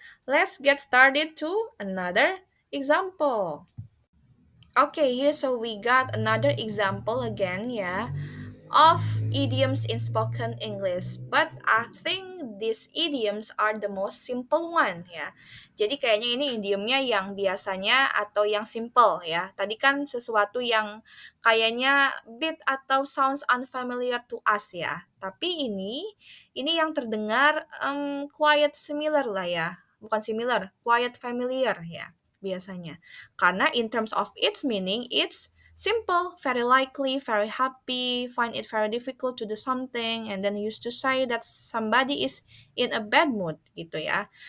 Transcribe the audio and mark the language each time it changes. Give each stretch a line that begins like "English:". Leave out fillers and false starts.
English: Let's get started to another example. Okay, here so we got another example again ya of idioms in spoken English. But I think these idioms are the most simple one ya.
Indonesian: Jadi kayaknya ini idiomnya yang biasanya atau yang simple ya. Tadi kan sesuatu yang kayaknya bit atau
English: sounds unfamiliar to us
Indonesian: ya. Tapi ini yang terdengar quite similar lah ya. Bukan similar, quite familiar ya biasanya. Karena
English: in terms of its meaning, it's Simple, very likely, very happy, find it very difficult to do something, and then used to say that somebody is in a bad mood gitu ya.